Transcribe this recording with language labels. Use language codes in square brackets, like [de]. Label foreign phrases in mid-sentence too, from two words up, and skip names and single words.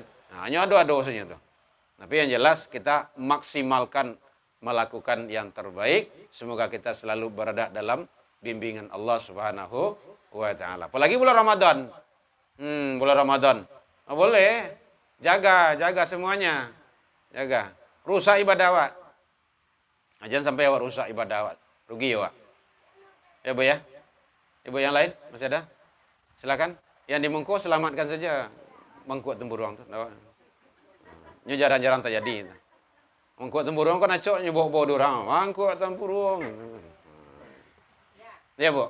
[id] Nah, hanya ada dosanya tuh. Tapi yang jelas kita maksimalkan melakukan yang terbaik. Semoga kita selalu berada dalam bimbingan [ar] Allah Subhanahu wa taala. [id] Apalagi bulan Ramadan. Bulan Ramadan. Boleh. Jaga semuanya. Jaga. [min] Rusak ibadah awak. Jangan sampai awak rusak ibadah awak. Rugi awak. [id] Ya, Bu ya. Ibu yang lain masih ada? Silakan. [min] Yang di Mengko selamatkan saja mangkuk temburuang tu. [id] Ini jarang-jarang terjadi. Mangkuk temburuang kan acok bawa dorang. Mangkuk temburuang. Ya, Bu.